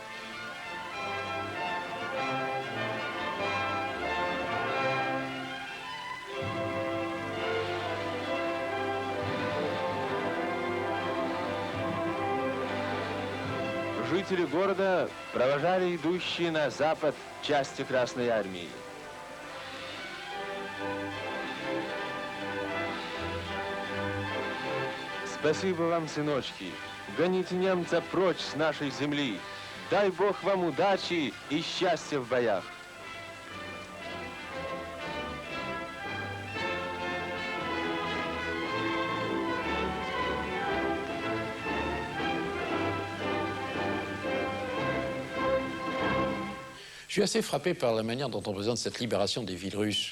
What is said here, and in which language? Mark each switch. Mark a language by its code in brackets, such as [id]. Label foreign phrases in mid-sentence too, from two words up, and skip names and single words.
[ru] Жители города провожали идущие на запад части Красной Армии. Спасибо вам, сыночки. Гоните немца прочь с нашей земли. Дай Бог вам удачи и счастья в боях. [fr] Je suis assez frappé par la manière dont on présente cette libération des villes russes.